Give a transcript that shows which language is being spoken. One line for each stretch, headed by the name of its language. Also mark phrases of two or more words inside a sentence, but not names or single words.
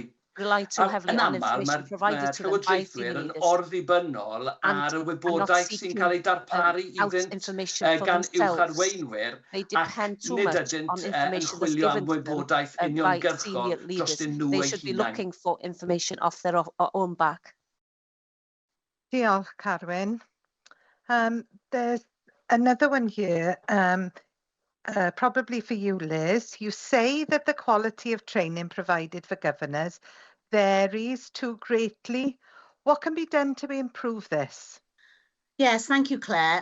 Welsh: Yn aml, mae'r llywodraethwyr yn orddibynnol ar y wybodaeth sy'n cael ei darparu iddynt gan uwcharweinwyr ac nid ydynt yn chwilio am wybodaeth uniongyrchol dros nhw eu hunain. Diolch, Carwyn.
English: There's another one here. Probably for you, Liz. You say that the quality of training provided for governors varies too greatly. What can be done to improve this? Yes, thank you, Claire.